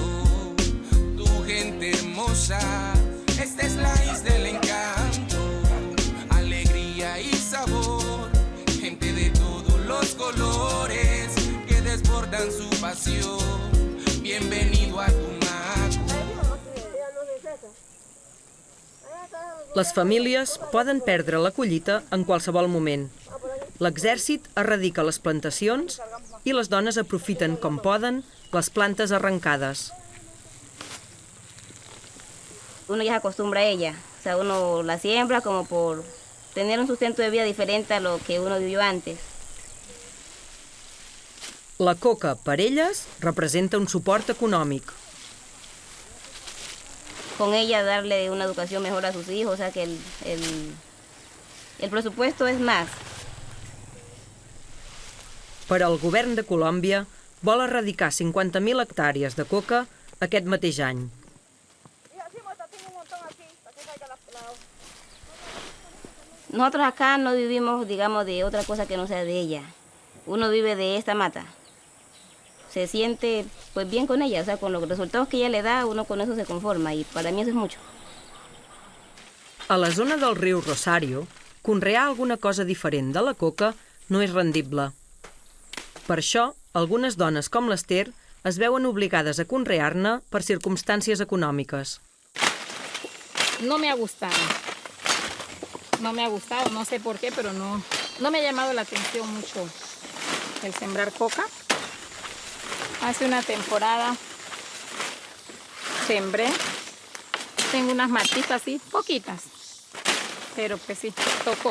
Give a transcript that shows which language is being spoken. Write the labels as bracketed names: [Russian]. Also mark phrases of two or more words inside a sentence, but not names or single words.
[Spanish] Tu gente hermosa, esta es la isla del encanto. Alegría y sabor, gente de todos los colores que desbordan su pasión. Bienvenido a Tumaco. [Catalan] Les famílies poden perdre la collita en qualsevol moment. L'exèrcit erradica les plantacions i les dones aprofiten com poden les plantes arrancades. [Spanish] Uno ya se acostumbra a ella, o sea, uno la siembra como por tener un sustento de vida diferente a lo que uno vivió antes. [Catalan] La coca, per elles, representa un suport econòmic. [Spanish] Con ella darle una educación mejor a sus hijos, o sea que el presupuesto es más. [Catalan] Però el govern de Colòmbia vol erradicar 50.000 hectàrees de coca aquest mateix any. [Spanish] Nosotros acá no vivimos, digamos, de otra cosa que no sea de ella. Uno vive de esta mata. Se siente pues bien con ella, o sea, con los resultados que ella le da, uno con eso se conforma y para mí eso es mucho. [Catalan] A la zona del riu Rosario, conrear alguna cosa diferent de la coca no és rendible. Per això, algunes dones com l'Ester es veuen obligades a conrear-ne per circumstàncies econòmiques. [Spanish] No me ha gustado. No me ha gustado, no sé por qué, pero no me ha llamado la atención mucho el sembrar coca. Hace una temporada sembré, tengo unas matitas así, poquitas, pero pues sí, tocó.